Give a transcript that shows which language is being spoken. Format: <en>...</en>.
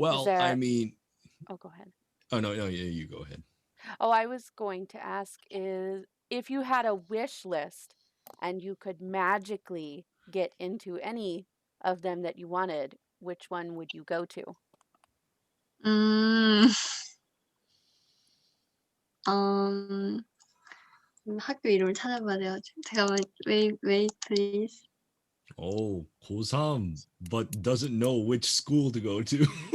<en>Well, I there, mean, oh, go ahead. oh no, no, yeah, you go ahead. Oh, I was going to ask is if you had a wish list and you could magically get into any of them that you wanted, which one would you go to?</en> <ko>음, 음, 학교 이름을 찾아봐야 돼가지고. 잠깐만,</ko> <en>wait, please. Oh, 고3, but doesn't know which school to go to.</en>